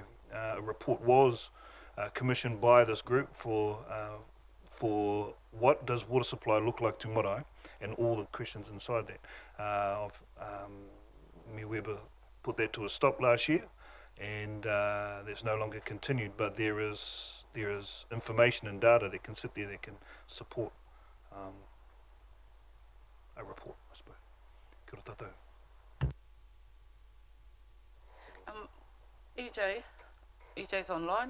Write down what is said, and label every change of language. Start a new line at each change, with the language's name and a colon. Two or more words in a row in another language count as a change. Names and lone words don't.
English: A report was commissioned by this group for what does water supply look like to marae, and all the questions inside that. Me Weber put that to a stop last year, and that's no longer continued. But there is information and data that can sit there that can support a report, I suppose.
Māori: Kia ora tātou.
English: EJ's online.